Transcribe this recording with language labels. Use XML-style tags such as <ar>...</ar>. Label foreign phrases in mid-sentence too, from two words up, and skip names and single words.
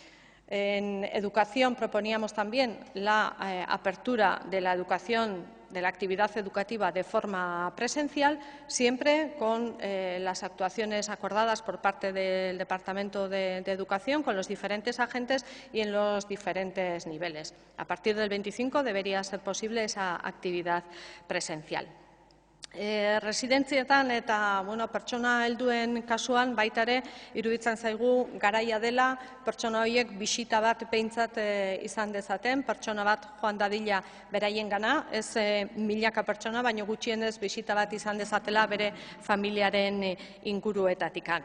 <es>En educación proponíamos también la apertura de la educación, de la actividad educativa de forma presencial, siempre con las actuaciones acordadas por parte del Departamento de Educación con los diferentes agentes y en los diferentes niveles. A partir del 25 debería ser posible esa actividad presencial.</es> <eu>Residentzietan eta pertsona helduen kasuan baita ere iruditzen zaigu garaia dela pertsona horiek bisita bat behintzat izan dezaten, pertsona bat joan dadila beraiengana, ez milaka pertsona, baino gutxienez bisita bat izan dezatela bere familiaren inguruetatikan.</eu>